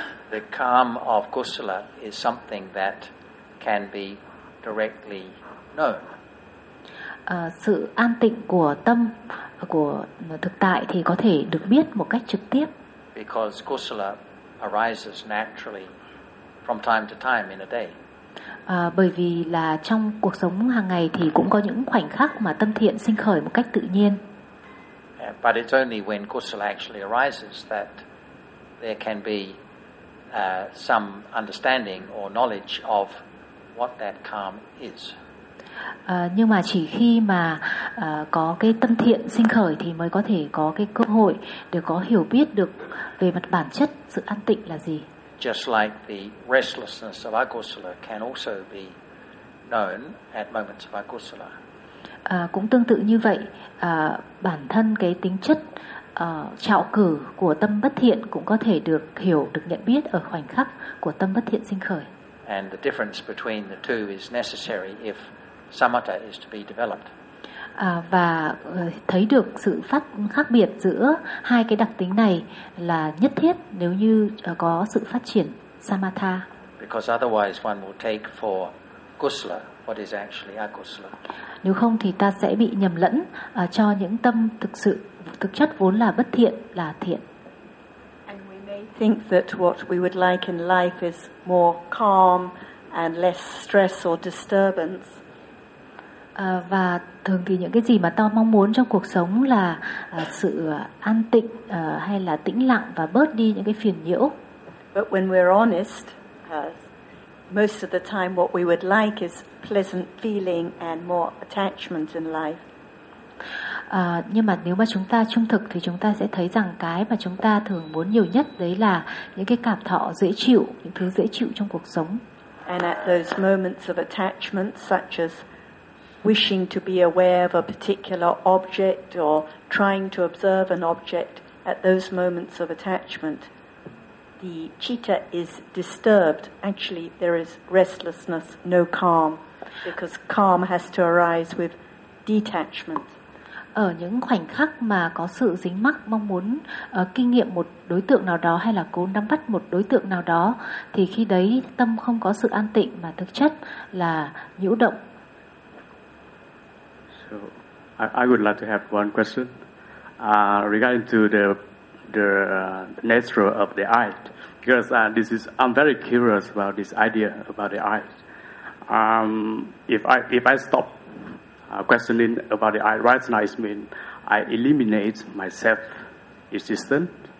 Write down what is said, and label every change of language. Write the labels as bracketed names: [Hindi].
[English] The calm of kusala is something that can be directly known. [Vietnamese] Sự an tịnh của tâm của thực tại thì có thể được biết một cách trực tiếp. [English] Because kusala arises naturally from time to time in a day. [Vietnamese] Bởi vì là trong cuộc sống hàng ngày thì cũng có những khoảnh khắc mà tâm thiện sinh khởi một cách tự nhiên. [English] But it's only when kusala actually arises that there can be some understanding or knowledge of what that calm is. [Vietnamese] Nhưng mà chỉ khi mà có cái tâm thiện sinh khởi thì mới có thể có cái cơ hội để có hiểu biết được về mặt bản chất sự an tịnh là gì. [English] Just like the restlessness of akusala can also be known at moments of akusala. [Vietnamese] cũng tương tự như vậy, bản thân cái tính chất trạo cử của tâm bất thiện cũng có thể được hiểu, được nhận biết ở khoảnh khắc của tâm bất thiện sinh khởi. [English] And the difference between the two is necessary if samatha is to be developed. [Vietnamese] Và thấy được sự khác biệt giữa hai cái đặc tính này là nhất thiết nếu như có sự phát triển samatha. [English] Because otherwise one will take for kusala what is actually akusala. [Vietnamese] Nếu không thì ta sẽ bị nhầm lẫn cho những tâm thực chất vốn là bất thiện là thiện. [English] And we may think that what we would like in life is more calm and less stress or disturbance. [Vietnamese] Và thường thì những cái gì mà ta mong muốn trong cuộc sống là sự an tịnh hay là tĩnh lặng và bớt đi những cái phiền nhiễu. [English] But when we're honest, most of the time what we would like is pleasant feeling and more attachment in life. [Vietnamese] Nhưng mà nếu mà chúng ta trung thực thì chúng ta sẽ thấy rằng cái mà chúng ta thường muốn nhiều nhất đấy là những cái cảm thọ dễ chịu, những thứ dễ chịu trong cuộc sống. [English] And at those moments of attachment such as wishing to be aware of a particular object or trying to observe an object, at those moments of attachment the citta is disturbed. Actually there is restlessness, no calm, because calm has to arise with detachment. [Vietnamese] Ở những khoảnh khắc mà có sự dính mắc mong muốn kinh nghiệm một đối tượng nào đó hay là cố nắm bắt một đối tượng nào đó thì khi đấy tâm không có sự an tịnh mà thực chất là nhũ động. [English] So I would like to have one question regarding to the nature of the eye, because I'm very curious about this idea about the eye. If I stop questioning about the eye right now, it means I eliminate my self existence.